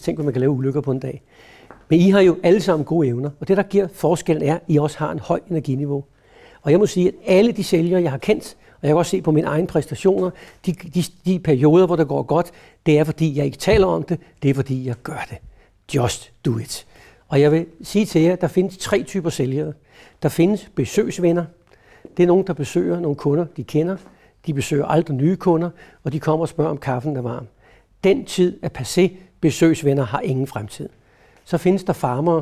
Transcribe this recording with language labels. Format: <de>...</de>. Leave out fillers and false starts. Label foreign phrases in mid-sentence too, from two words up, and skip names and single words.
<da>Tænk, hvad man kan lave ulykker på en dag. Men I har jo alle sammen gode evner, og det, der giver forskellen, er, at I også har en høj energiniveau. Og jeg må sige, at alle de sælgere, jeg har kendt, og jeg kan også se på mine egne præstationer, de perioder, hvor det går godt, det er, fordi jeg ikke taler om det, det er, fordi jeg gør det.</da> <en>Just do it.</en> <da>Og jeg vil sige til jer, at der findes 3 typer sælgere. Der findes besøgsvenner. Det er nogen, der besøger nogle kunder, de kender. De besøger aldrig nye kunder, og de kommer og spørger, om kaffen er varm. Den tid er passé. Besøgsvenner har ingen fremtid. Så findes der farmere.</da>